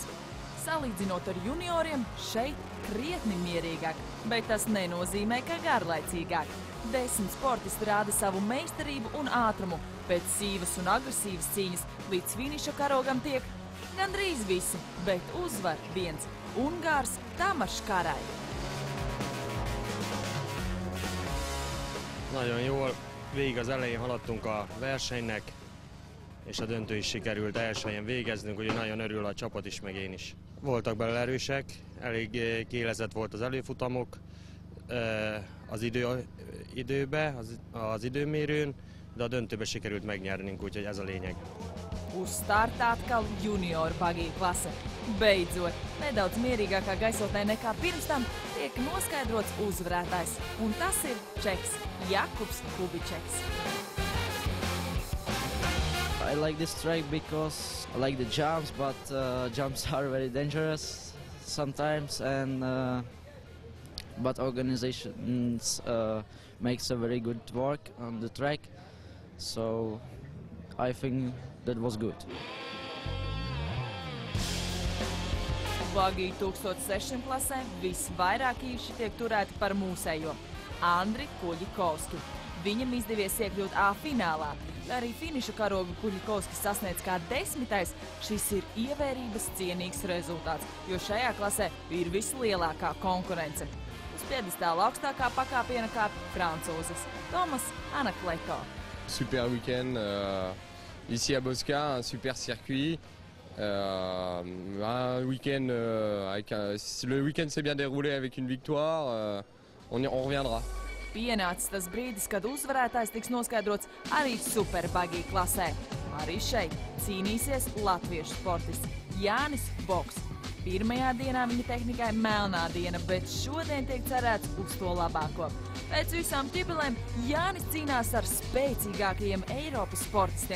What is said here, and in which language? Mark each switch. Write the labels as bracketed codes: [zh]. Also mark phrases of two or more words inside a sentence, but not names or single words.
[lv] Salīdzinot ar junioriem, šeit krietni mierīgāk, bet tas nenozīmē, ka garlaicīgāk. 10 sportisti rāda savu meistarību un ātrumu. Pēc sīvas un agresīvas cīņas līdz finiša karogam tiek gandrīz visi, bet uzvar viens – Ungārs Tamas Karai. [hu] Nagyon jól végig az elején haladtunk a versenynek, és a döntő is sikerült első helyen végeznünk, úgyhogy nagyon örül a csapat is, meg én is. Voltak belőle erősek, elég kiélezett volt az előfutamok az időbe, az időmérőn, de a döntőbe sikerült megnyernünk, úgyhogy ez a lényeg. [lv] Uz starta atkal junioru bagīju klase. Beidzot, nedaudz mierīgākā gaisotnē nekā pirms tam tiek noskaidrots uzvarētājs, un tas ir čeks Jakubs Kubičeks. [en] I like this track because I like the jumps, but jumps are very dangerous sometimes, and but organizations makes a very good work on the track, so I think that was good. [lv] Bagī 1600 klasē visvairāk īši tiek turēti par mūsējo – Andri Kuļikovski. Viņam izdevies iekļūt A finālā. Arī finiša karogu Kuļikovskis sasniedz kā 10. Šis ir ievērības cienīgs rezultāts, jo šajā klasē ir vislielākā konkurence. Uz piedestāla augstākā pakāpiena kāp francūzis Tomas Anakleto. [fr] Super week-end ici à Bosca, un super circuit. Un week-end, le week-end s'est bien déroulé avec une victoire, on reviendra. [lv] Pienācis tas brīdis, kad uzvarētājs tiks noskaidrots arī Super Bagī klasē. Arī šeit cīnīsies latviešu sportists Jānis Boks. Pirmajā dienā viņa tehnikai melnā diena, bet šodien tiek cerēts uz to labāko. Pēc visām ķibelēm Jānis cīnās ar spēcīgākajiem Eiropas sportistiem.